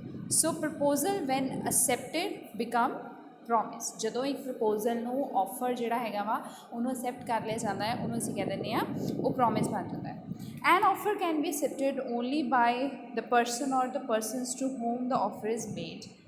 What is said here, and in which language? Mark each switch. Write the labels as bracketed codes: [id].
[en] So proposal when accepted become promise. [pa] ਜਦੋਂ ਇੱਕ proposal ਨੂੰ ਆਫਰ ਜਿਹੜਾ ਹੈਗਾ ਵਾ ਉਹਨੂੰ ਅਸੈਪਟ ਕਰ ਲਿਆ ਜਾਂਦਾ ਹੈ ਉਹਨੂੰ ਅਸੀਂ ਕਹਿ ਦਿੰਦੇ ਹਾਂ ਉਹ ਪ੍ਰੋਮਿਸ ਬਣ ਜਾਂਦਾ ਹੈ. [en] An offer can be accepted only by the person or the persons to whom the offer is made.